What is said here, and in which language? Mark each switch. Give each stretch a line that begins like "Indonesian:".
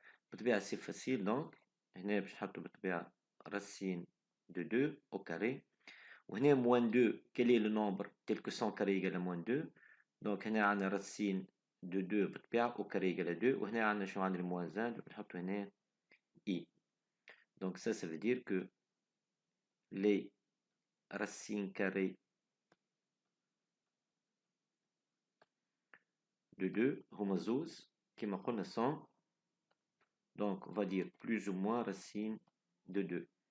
French: بالطبيعة c'est facile donc
Arabic: هنا باش نحطو بالطبيعة
French: racine de 2 au carré.
Arabic: وهنا
French: moins 2 quel est le nombre tel que son carré égale à moins 2. Donc
Arabic: هنا عندنا
French: racine de 2 بالطبيعة au carré égale à 2.
Arabic: وهنا عندنا شنو عندنا
French: moins 1
Arabic: نحطو هنا i.
French: Donc ça veut dire que les racines carrées de 2
Arabic: هما زوز كما قلنا
French: sont, donc on va dire plus ou moins racine de 2.